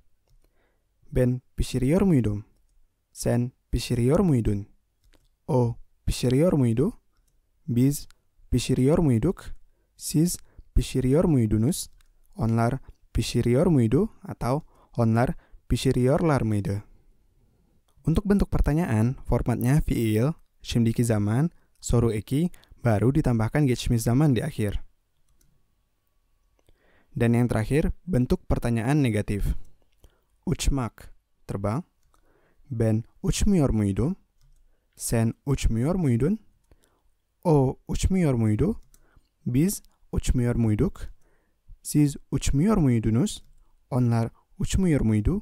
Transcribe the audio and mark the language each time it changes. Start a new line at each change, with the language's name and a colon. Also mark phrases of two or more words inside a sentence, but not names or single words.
Turkish: Ben pişiriyor muydum? Sen pişiriyor muydun? O pişiriyor muydu? Biz pişiriyor muyduk? Siz pişiriyor muydunuz? Onlar pişiriyor muydu? Atau onlar pişiriyorlar mıydı?
Indonesian: Untuk bentuk pertanyaan, formatnya
Turkish: fiil, şimdiki zaman, soru eki,
Indonesian: baru ditambahkan
Turkish: geçmiş zaman
Indonesian: di akhir. Dan yang terakhir, bentuk pertanyaan negatif.
Turkish: Uçmak, terbang. Ben uçmuyor muydum? Sen uçmuyor muydun? O uçmuyor muydu? Biz uçmuyor muyduk? Siz uçmuyor muydunuz? Onlar uçmuyor muydu?